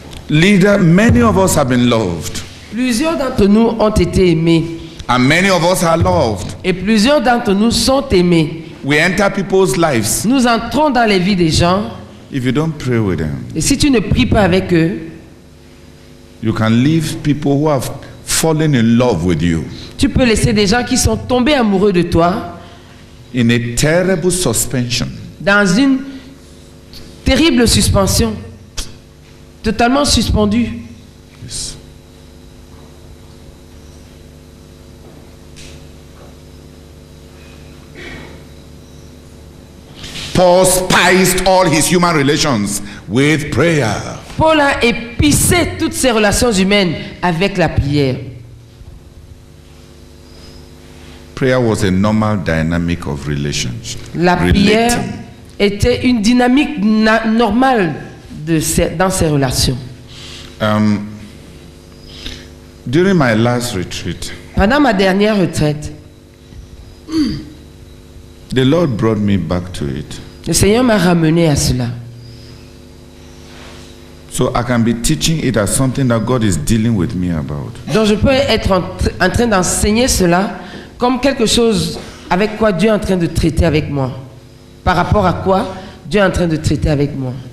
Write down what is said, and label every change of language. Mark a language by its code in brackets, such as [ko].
[en] Leader, many of us have been loved. [fr] Plusieurs d'entre nous ont été aimés. [en] And many of us are loved. [fr] Et plusieurs d'entre nous sont aimés. [en] We enter people's lives. [fr] Nous entrons dans les vies des gens. [en] If you don't pray with them, [fr] et si tu ne pries pas avec eux, [en] you can leave people who have fallen in love with you. [fr] Tu peux laisser des gens qui sont tombés amoureux de toi. [en] In a terrible suspension. [fr] Dans une terrible suspension. Totalement suspendu. [en] Yes. Paul spiced all his human relations with prayer. [fr] Paul a épicé toutes ses relations humaines avec la prière. [en] Prayer was a normal dynamic of relationship. [fr] La prière était une dynamique normale dans ses relations. [en] During my last retreat, [fr] pendant ma dernière retraite, [en] the Lord brought me back to it. [fr] Le Seigneur m'a ramené à cela. [en] So I can be teaching it as something that God is dealing with me about. [fr] Donc je peux être en train d'enseigner cela comme quelque chose avec quoi Dieu est en train de traiter avec moi. Par rapport à quoi Dieu est en train de traiter avec moi.